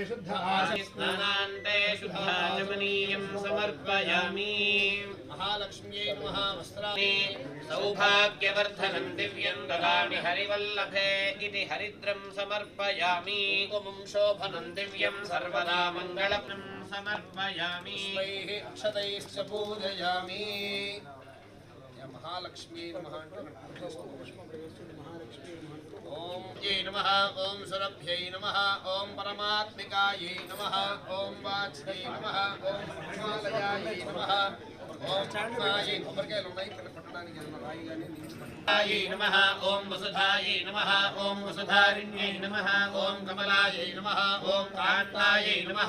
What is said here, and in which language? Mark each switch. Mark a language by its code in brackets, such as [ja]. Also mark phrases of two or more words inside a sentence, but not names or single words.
[sa] शुद्ध स्नानान्ते शुद्धाचमनीयं समर्पयामि महालक्ष्म्यै नमः वस्त्राणि सौभाग्यवर्धनं दिव्यं ददामि हरिवल्लभे इति हरिद्रं समर्पयामि ओं शोभनं दिव्यं सर्वदा मङ्गलं समर्पयामि स्वैः अक्षतैश्च पूजयामि महालक्ष्मी नमः ओम जय नमः ओम सुरभ्यै नमः ओम परमात्मिकायै नमः ओम वाच्यै नमः ओम हिमालयायै नमः ओम चाण्डायै [te] కొబ్బరికాయలు ఉన్నాయి ఇక్కడ పట్టడానికి రాయి గాని నిలిచిపోయి [sa] नमः ओम वसुधायै नमः ओम वसुधारिण्यै नमः ओम कमलायै नमः ओम कान्तायै नमः